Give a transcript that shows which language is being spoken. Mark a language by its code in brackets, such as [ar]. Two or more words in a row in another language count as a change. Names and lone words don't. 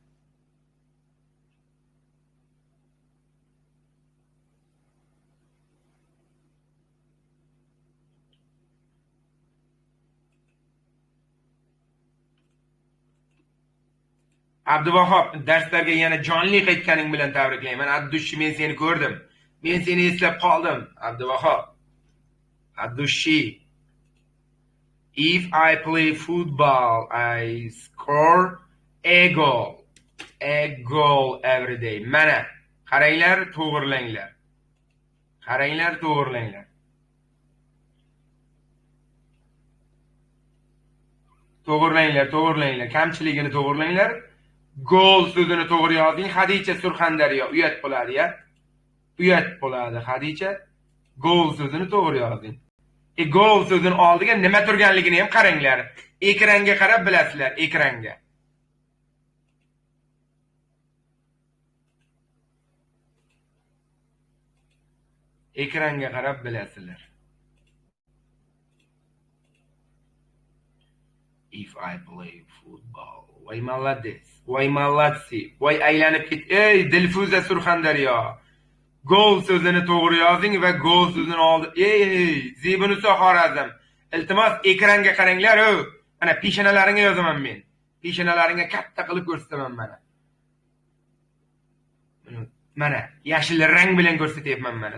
[uz] Abduvahob, darslarga yana jonli qaytganing bilan tabriklayman. Abdushi, men seni ko'rdim. Men seni eslab qoldim, Abduvahob. Adushi. [en] If I play football, I score a goal. A goal every day. [uz] Mana, qaranglar, to'g'rilanglar. Qaranglar, to'g'rilanglar. To'g'rilanglar. Kamchiligini to'g'rilanglar. Gol so'zini to'g'ri yozing. Hadicha Surxondaryo uyat bo'ladi-ya. Uyat bo'ladi Hadicha. Gol so'zini to'g'ri yozing. Gol so'zini oldiga nima turganligini ham qaranglar. Ekranga qarab bilasizlar, ekranga. Ekranga qarab bilasizlar. [en] If I play football. [uz] Voy молодец. Voy молодцы. Voy aylanib ket. Ey Dilfuza Surxondaryo. Gol so'zini to'g'ri yozing va gol so'zini oldi. Ey Zebunisa Xorazm. Iltimos ekranga qaranglar. Mana peshonalaringga yozaman men. Peshonalaringga katta qilib ko'rsataman mana. Mana yashil rang bilan ko'rsatyapman mana.